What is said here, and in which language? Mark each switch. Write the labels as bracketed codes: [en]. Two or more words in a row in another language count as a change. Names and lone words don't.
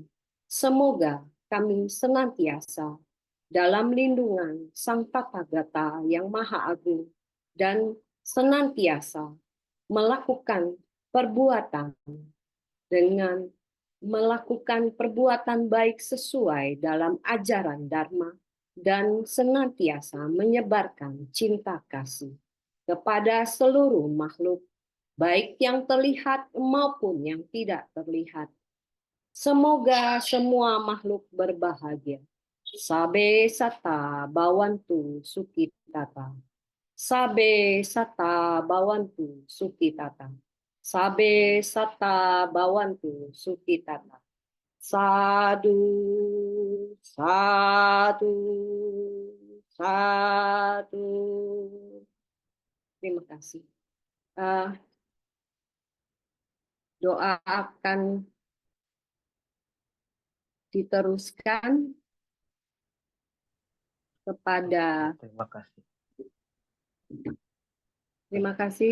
[id] Semoga kami senantiasa dalam lindungan Sang Tathagata yang Maha Agung dan senantiasa melakukan perbuatan dengan melakukan perbuatan baik sesuai dalam ajaran Dharma dan senantiasa menyebarkan cinta kasih kepada seluruh makhluk, baik yang terlihat maupun yang tidak terlihat. Semoga semua makhluk berbahagia. [pi] Sabe sata bawantu sukitata. Sabe sata bawantu sukitata. Sabe sata bawantu sukitata. Sadu, sadu, sadu. [id] Terima kasih. Doa akan diteruskan kepada. Terima kasih. Terima kasih.